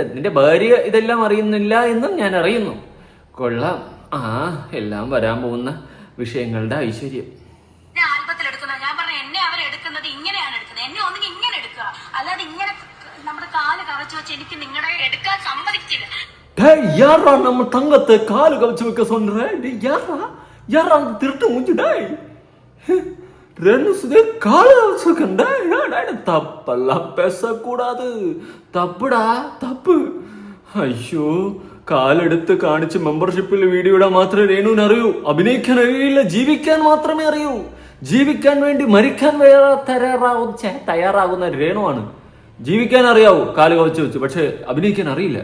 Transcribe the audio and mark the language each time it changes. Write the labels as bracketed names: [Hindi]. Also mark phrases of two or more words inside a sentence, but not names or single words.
[Malayalam] നിന്റെ ഭാര്യ ഇതെല്ലാം അറിയുന്നില്ല എന്നും ഞാൻ അറിയുന്നു. കൊള്ളാം. എല്ലാം വരാൻ പോകുന്ന വിഷയങ്ങളുടെ ഐശ്വര്യം. ഞാൻ പറഞ്ഞു എന്നെ അവരെടുക്കുന്നത് ഇങ്ങനെയാണ് എടുക്കുന്നത്. എന്നെ ഒന്നെങ്കിൽ ഇങ്ങനെ എടുക്കുക, അല്ലാതെ ഇങ്ങനെ നമ്മുടെ കാല് കവച്ചു വെച്ച് എനിക്ക് നിങ്ങളെ എടുക്കാൻ സമ്മതിക്കില്ല. [Tamil] யாரா நம்ம தங்கத்தை காலு கவச்சு வைக்க சொல்ற? யாரா திருட்டு மூஞ்சுடா ரெண்டு காலு கவச்சு வைக்கண்டா. தப்பெல்லாம் பேசக்கூடாது, தப்பு. [Malayalam] അയ്യോ കാലെടുത്ത് കാണിച്ച് മെമ്പർഷിപ്പിൽ വീഡിയോ ഇടാൻ മാത്രമേ രേണുവിന് അറിയൂ. അഭിനയിക്കാൻ അറിയില്ല, ജീവിക്കാൻ മാത്രമേ അറിയൂ. ജീവിക്കാൻ വേണ്ടി മരിക്കാൻ തയ്യാറാകുന്ന രേണുവാണ്. ജീവിക്കാൻ അറിയാവൂ കാല് കവച്ച് വെച്ച്, പക്ഷെ അഭിനയിക്കാൻ അറിയില്ല.